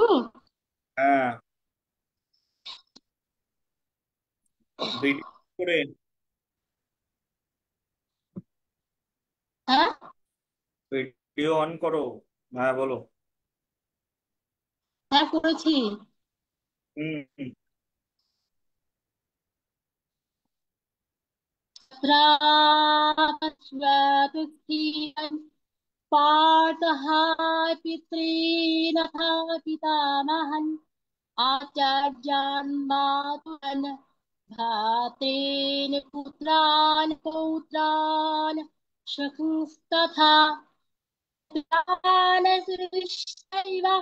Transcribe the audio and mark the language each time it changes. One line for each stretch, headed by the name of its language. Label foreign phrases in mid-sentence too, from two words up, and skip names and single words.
Bangla: হ্যাঁ, ভিডিও করে। হ্যাঁ, ভিডিও অন করো। হ্যাঁ, বলো। হ্যাঁ করেছি। হুম হুম।
Sanskrit: पाठः पितॄनथ पितामहन् आचार्यान् मातुलन् भ्रातॄन् पुत्रान् पौत्रान् सखुंस्तथा पितान् सुरश्चैव